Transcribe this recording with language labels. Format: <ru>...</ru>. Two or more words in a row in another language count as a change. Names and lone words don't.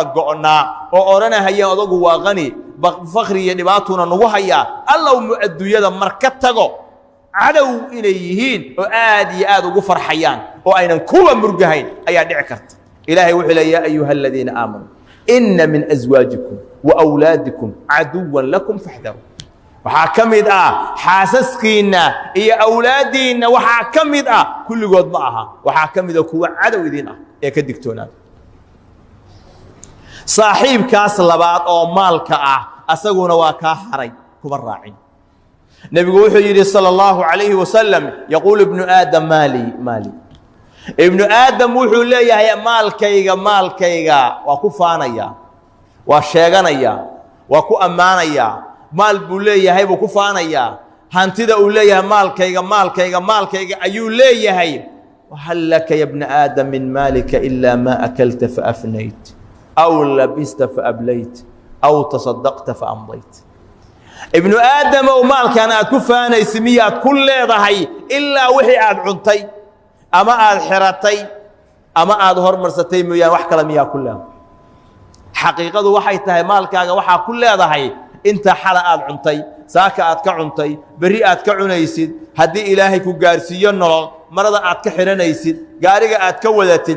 <so>go'naa oo oranahaya odagu waa qani fakhri iyo dhibaatuna nagu haya allaw mu'adduuyada marka tago cadow inay yihiin oo aad iyo aad ugu farxayaan oo aynan kuwa murgahayn ayaa dhici karta ilaahay wuxuu leeyahay</so> <ar>أيها الذين آمنوا إن من أزواجكم وأولادكم عدوا لكم فاحذروا</ar> <so>waxa kamid xaasaskiina iyo awlaadiina waxa kamid kulligood ma aha waxa kamid kuwa cadow idin ee ka digtoonaad saaxiibkaas labaad oo maalka asaguna waa ka haray kuma raacin nabigu wuxuu yiri</so> <ar>صلى الله عليه وسلم يقول ابن آدم مالي ابن آدم</ar> <so>wuxuu leeyahay maalkayga waa ku faanaya waa sheeganaya waa ku amaanaya maal buu leeyahay buu ku faanaya hantida uu leeyahay maalkayga ayuu leeyahay</so> <ar>وهل لك يا ابن آدم من مالك إلا ما أكلت فأفنيت أو لبست فأبليت أو تصدقت فأمضيت ابن آدم</ar> <so>oo maalkan aad ku faanaysid miyaad ku leedahay illa wixii aad cuntay ama aad xiratay ama aad hormarsatay mooyaan wax kale miyaa ku leedahay xaqiiqadu waxay tahay maalkaaga waxa ku leedahay inta xala aad cuntay saaka aad ka cuntay bari aad ka cunaysid hadii ilaahay ku gaarsiiyo nolol marada aad ka xiranaysid gaariga aad ka wadatid</so>